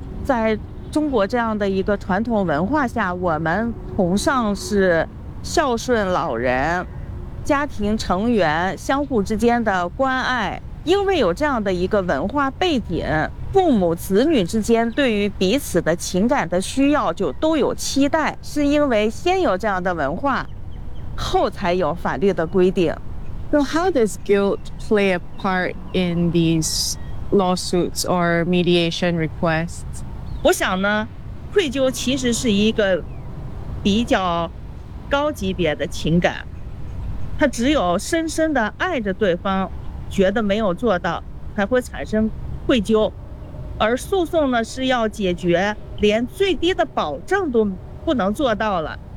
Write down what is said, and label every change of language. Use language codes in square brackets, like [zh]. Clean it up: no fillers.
[zh] 在中国这样的一个传统文化下，我们崇尚是孝顺老人，家庭成员相互之间的关爱。因为有这样的一个文化背景，父母子女之间对于彼此的情感的需要就都有期待，是因为先有这样的文化，后才有法律的规定。 [en] So how does guilt play a part in these lawsuits or mediation requests? [zh] 我想呢，愧疚其实是一个比较高级别的情感，他只有深深地爱着对方，觉得没有做到，才会产生愧疚。而诉讼呢，是要解决连最低的保障都不能做到了。